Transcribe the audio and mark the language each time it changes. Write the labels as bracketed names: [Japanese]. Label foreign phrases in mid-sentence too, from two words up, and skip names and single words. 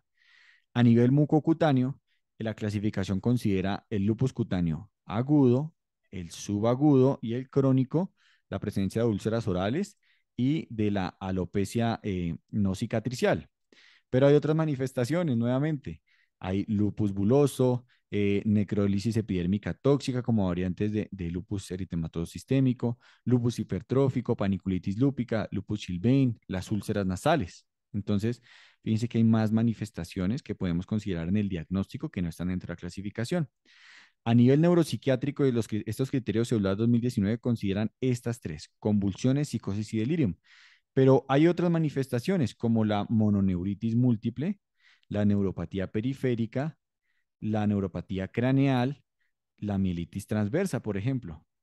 [Spanish] A nivel mucocutáneo, la clasificación considera el lupus cutáneo agudo, el subagudo y el crónico, la presencia de úlceras orales y de la alopecia no cicatricial. Pero hay otras manifestaciones, nuevamente. Hay lupus buloso, necrólisis epidérmica tóxica como variantes de lupus eritematoso sistémico, lupus hipertrófico, paniculitis lúpica, lupus Chilbane, las úlceras nasales. Entonces, fíjense que hay más manifestaciones que podemos considerar en el diagnóstico que no están dentro de la clasificación. A nivel neuropsiquiátrico, estos criterios celular 2019 consideran estas tres: convulsiones, psicosis y delirium. Pero hay otras manifestaciones como la mononeuritis múltiple, la neuropatía periférica, la neuropatía craneal, la mielitis transversa, por ejemplo.